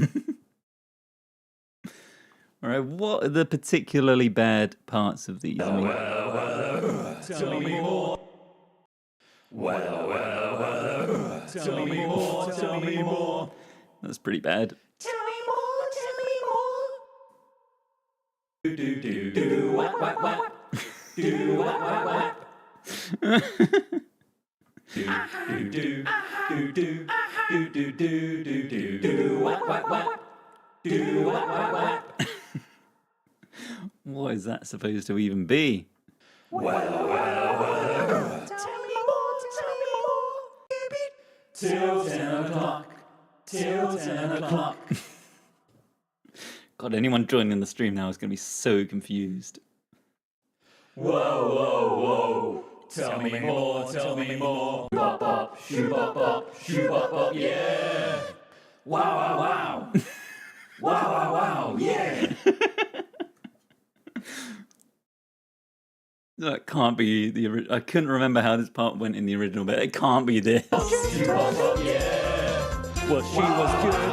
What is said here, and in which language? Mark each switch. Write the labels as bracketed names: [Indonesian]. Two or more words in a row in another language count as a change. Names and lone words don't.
[English] Alright, what are the particularly bad parts of these? Tell me more. Tell me more. That's pretty bad. Tell me more, tell me more. Do do do do wap wap wap. Do wap wap wap. Do do do do do do do do do wap wap wap. Do wap wap wap. What is that supposed to even be? Tell me more, tell me more. Till 10 o'clock. Till 10 o'clock. God, anyone joining the stream now is going to be so confused. Whoa, whoa, whoa. Tell me more, tell me more. Bop, bop, shoo, bop, bop, shoo, bop, bop, yeah. Wow, wow, wow. Wow, wow, wow, yeah. That can't be the original. I couldn't remember how this part went in the original, but it can't be this. Shoo, bop, bop, yeah. Well, she was good.